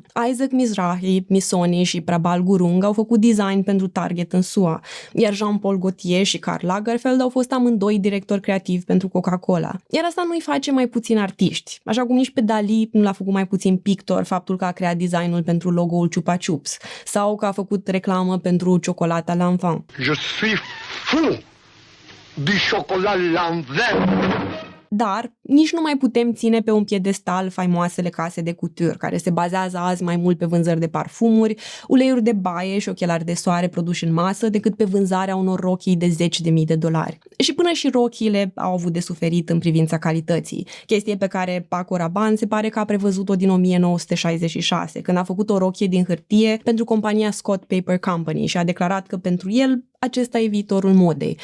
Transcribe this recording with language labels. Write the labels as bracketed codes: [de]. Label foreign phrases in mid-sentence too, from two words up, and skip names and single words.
[ro] Isaac Mizrahi, Missoni și Prabal Gurung au făcut design pentru Target în SUA, iar Jean-Paul Gaultier și Karl Lagerfeld au fost amândoi directori creativi pentru Coca-Cola. Iar asta nu îi face mai puțin artiști, așa cum nici pe Dali nu l-a făcut mai puțin pictor faptul că a creat designul pentru logo-ul Chupa Chups sau că a făcut reclamă pentru ciocolata Lanvin. [fr] Je suis fou du chocolat Lanvin. [ro] Dar nici nu mai putem ține pe un piedestal faimoasele case de couture, care se bazează azi mai mult pe vânzări de parfumuri, uleiuri de baie și ochelari de soare produși în masă, decât pe vânzarea unor rochii de $10.000. Și până și rochiile au avut de suferit în privința calității, chestie pe care Paco Rabanne se pare că a prevăzut-o din 1966, când a făcut o rochie din hârtie pentru compania Scott Paper Company și a declarat că pentru el acesta e viitorul modei.